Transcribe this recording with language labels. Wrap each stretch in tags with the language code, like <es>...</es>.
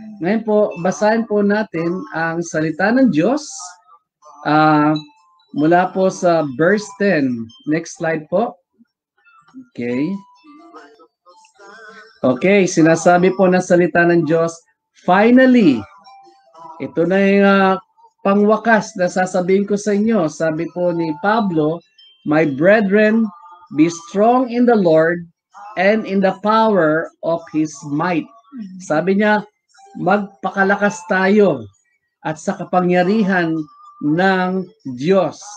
<tl>Ngayon po, basahin po natin ang salita ng Diyos mula po sa verse 10. Next slide po. Okay. Okay, sinasabi po ng salita ng Diyos, finally, ito na yung pangwakas na sasabihin ko sa inyo. Sabi po ni Pablo,</tl> <en>my brethren, be strong in the Lord and in the power of His might.</en> <tl>Sabi niya, magpakalakas tayo at sa kapangyarihan ng Diyos.</tl>